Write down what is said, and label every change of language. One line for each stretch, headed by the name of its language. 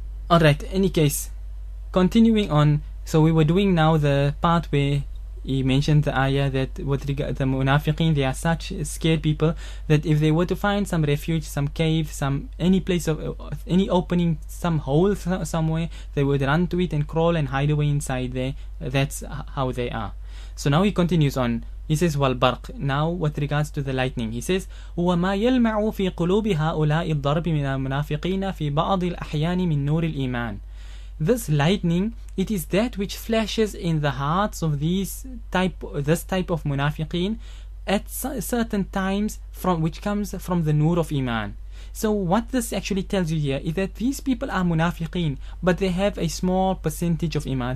English: Alright, any case, continuing on, so we were doing now the part where he mentioned the ayah that with regard the munafiqeen, they are such scared people that if they were to find some refuge, some cave, any place of any opening, some hole somewhere, they would run to it and crawl and hide away inside there. That's how they are. So now he continues on. He says, وَالْبَرْقِ. Now with regards to the lightning, he says,
Arabic: وَمَا يَلْمَعُ فِي قُلُوبِ هَؤُلَاءِ الضَّرْبِ مِنَ الْمُنَافِقِينَ فِي بَعْضِ الْأَحْيَانِ مِنْ نُورِ الْإِيمَانِ.
English: This lightning, it is that which flashes in the hearts of this type of munafiqeen at certain times, which comes from the nur of Iman. So what this actually tells you here is that these people are munafiqeen, but they have a small percentage of Iman.